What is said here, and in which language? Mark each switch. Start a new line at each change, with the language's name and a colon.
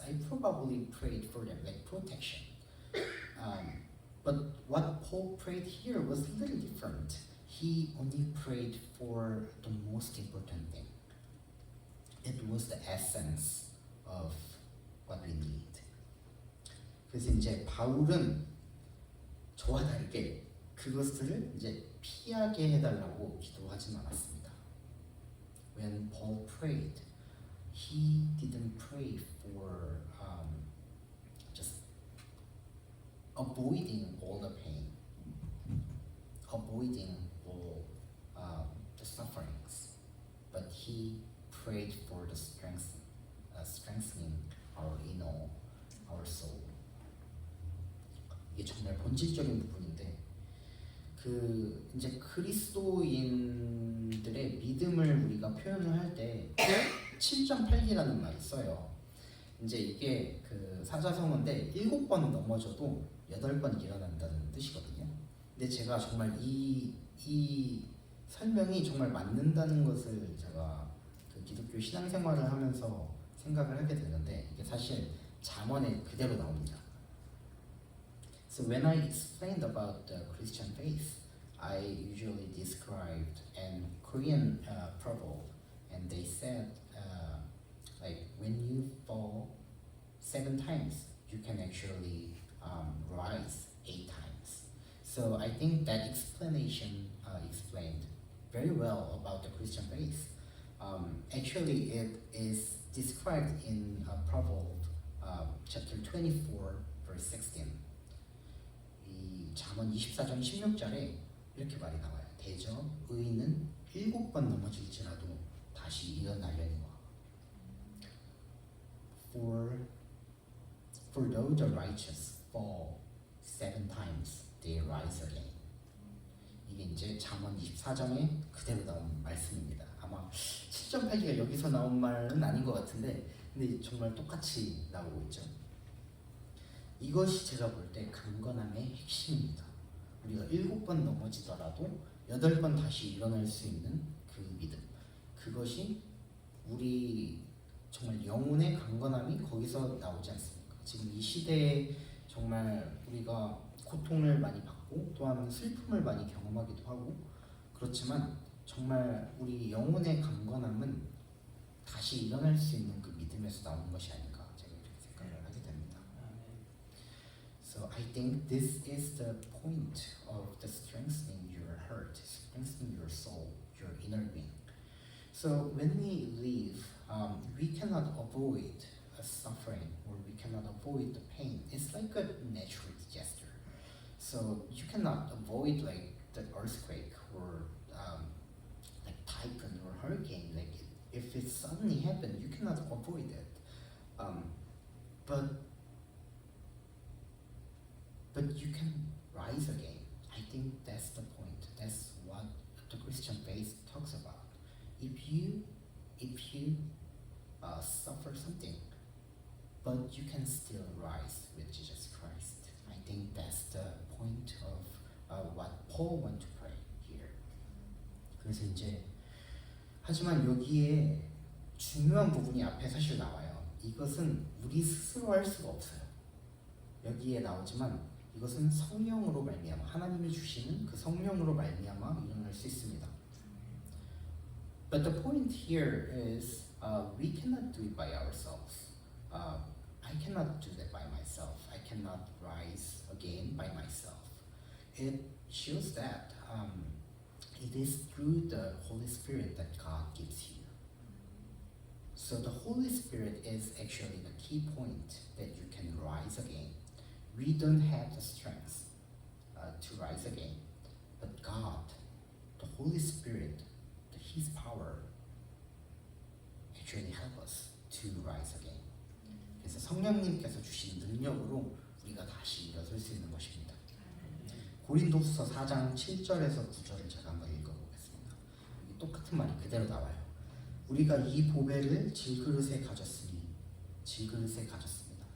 English: I probably prayed for them, like protection. But what Paul prayed here was a little different. He only prayed for the most important thing. It was the essence of what we need.
Korean: 그래서 이제 바울은 저와 다르게 그것을 이제 피하게 해달라고 기도하진 않았습니다.
English: When Paul prayed, he didn't pray for just avoiding all the pain, avoiding all the sufferings, but he prayed for the strengthening our inner, our soul.
Korean: 이게 정말 본질적인 부분인데, 그 이제 그리스도인들의 믿음을 우리가 표현을 할 때 7.8기라는 말이 써요. 이제 이게 그 사자성어인데 7번 넘어져도 8번 일어난다는 뜻이거든요. 근데 제가 정말 이 설명이 정말 맞는다는 것을 제가 그 기독교 신앙생활을 하면서 생각을 하게 되는데, 이게 사실 잠언에 그대로 나옵니다.
English: So when I explained about the Christian faith, I usually described a Korean proverb, and they said like when you fall 7 times, you can actually rise 8 times. So I think that explanation explained very well about the Christian faith. Actually, it is described in Proverbs chapter 24, verse 16.
Korean: 이 잠언 24장 16절에 이렇게 말이 나와요. 대저 의인은 7번 넘어질지라도 다시 일어나려니와.
English: For though the righteous fall 7 times, they rise again.
Korean: 이게 이제 잠언 24장에 그대로 나온 말씀입니다. 아마 7.8기가 여기서 나온 말은 아닌 것 같은데, 근데 정말 똑같이 나오고 있죠. 이것이 제가 볼 때 강건함의 핵심입니다. 우리가 7번 넘어지더라도 8번 다시 일어날 수 있는 그 믿음. 그것이 우리 정말 영혼의 강건함이 거기서 나오지 않습니까? 지금 이 시대에 정말 우리가 고통을 많이 받고 또한 슬픔을 많이 경험하기도 하고, 그렇지만 정말 우리 영혼의 강건함은 다시 일어날 수 있는 그 믿음에서 나오는 것이 아닌가, 제가 이렇게 생각을 하게 됩니다.
English: So I think this is the point of the strengthening your heart, strengthening your soul, your inner being. So when we live, we cannot avoid suffering, or we cannot avoid the pain. It's like a natural disaster. So you cannot avoid like the earthquake or like typhoon or hurricane. Like if it suddenly happened, you cannot avoid it. But you can rise again. I think that's the point. That's what the Christian faith talks about. If you suffer something, but you can still rise with Jesus Christ. I think that's the point of what Paul wants to pray here.
Korean: 그래서 이제 하지만 여기에 중요한 부분이 앞에 사실 나와요. 이것은 우리 스스로 할 수가 없어요. 여기에 나오지만 이것은 성령으로 말미암아, 하나님이 주시는 그 성령으로 말미암아 일어날 수 있습니다.
English: But the point here is we cannot do it by ourselves. I cannot do that by myself. I cannot rise again by myself. It shows that it is through the Holy Spirit that God gives you. So the Holy Spirit is actually the key point that you can rise again. We don't have the strength to rise again, but God, the Holy Spirit, His power actually help us to rise again.
Korean: 그래서 성령님께서 주신 능력으로 우리가 다시 일어설 수 있는 것입니다. 고린도후서 4장 7절에서 9절을 제가 한번 읽어보겠습니다. 여기 똑같은 말이 그대로 나와요. 우리가 이 보배를 질그릇에 가졌으니, 질그릇에 가졌습니다.